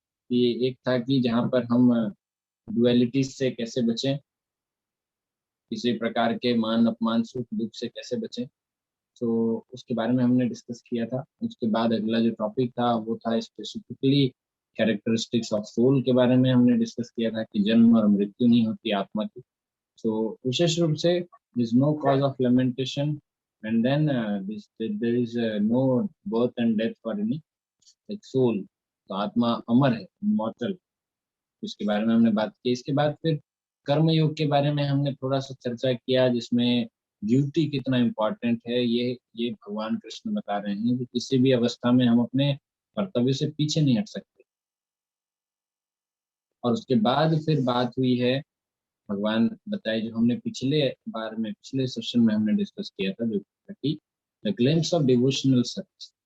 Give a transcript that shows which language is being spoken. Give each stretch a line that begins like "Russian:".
Hindi: कि एक था कि जहाँ पर हम डुअलिटीज से कैसे बचें, किसी प्रकार के मान अपमान सुख दुख से कैसे बचें, तो उसके बारे में हमने डिस्कस किया था। उसके बाद अगला जो टॉपिक था वो था स्पेसिफिकली कैरेक्टरिस्टिक्स ऑफ सोल के बारे में हमने डिस्कस किया था कि जन्म और मृत्यु नहीं होती आत्मा की। तो विशेष रूप से
English: there is no cause of lamentation and then there is no birth and death for any like soul,
Hindi: तो आत्मा अमर है, इमॉर्टल, इसके बारे में हमने बात की। इसके बाद फिर कर्म योग के बारे में हमने थोड़ा सा चर्चा किया, जिसमें ड्यूटी कितना इम्पोर्टेंट है ये भगवान कृष्ण बता रहे हैं कि किसी भी अवस्था में हम अपने कर्तव्य से पीछे नहीं हट सकते। और उसके बाद फिर बात हुई है, भगवान बताए जो हमने पिछले सेशन में हमने डिस्कस किया था, जो कि the glimpse of devotional service.